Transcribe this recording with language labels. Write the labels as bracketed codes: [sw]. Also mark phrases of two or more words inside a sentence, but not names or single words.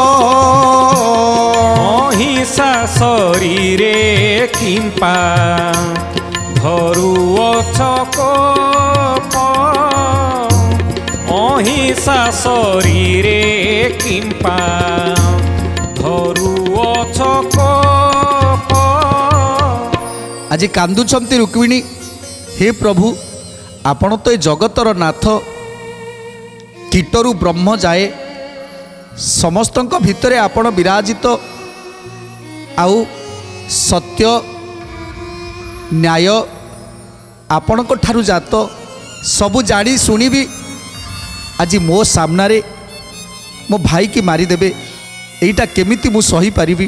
[or] ଅହିଂସା ଶରୀରେ କିମ୍ପା ଧରୁଅଛ କୋପ ଅହିଂସା ଶରୀରେ କିମ୍ପା ଧରୁଅଛ କୋପ ଆଜି କାନ୍ଦୁଛନ୍ତି ରୁକ୍ମିଣୀ, ହେ ପ୍ରଭୁ ଆପଣ ତ ଏ ଜଗତର ନାଥ, କୀଟରୁ ବ୍ରହ୍ମ ଯାଏ ସମସ୍ତଙ୍କ ଭିତରେ ଆପଣ ବିରାଜିତ, ଆଉ ସତ୍ୟ ନ୍ୟାୟ ଆପଣଙ୍କ ଠାରୁ ଜାତ, ସବୁ ଜାଣି ଶୁଣିବି ଆଜି ମୋ ସାମ୍ନାରେ ମୋ ଭାଇକି ମାରିଦେବେ, ଏଇଟା କେମିତି ମୁଁ ସହିପାରିବି?